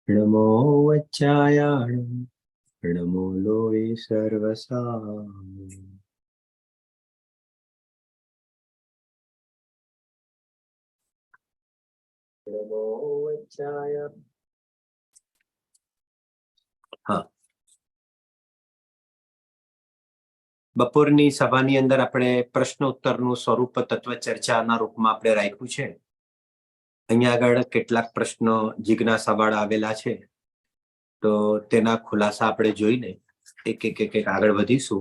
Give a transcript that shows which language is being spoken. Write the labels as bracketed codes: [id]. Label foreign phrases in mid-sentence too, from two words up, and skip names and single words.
[pra] नमो वच्चायाणं नमो लोवे सर्वसाम् नमो वच्चाय। हाँ, [gu] બપોરની સભાની અંદર આપણે પ્રશ્ન ઉત્તરનું સ્વરૂપ તત્વ ચર્ચાના રૂપમાં આપણે રાખ્યું છે. અહીંયા આગળ કેટલાક પ્રશ્નો જિજ્ઞાસાવાળા આવેલા છે, તો તેના ખુલાસા આપણે જોઈને એક એક એક એક આગળ વધીશું.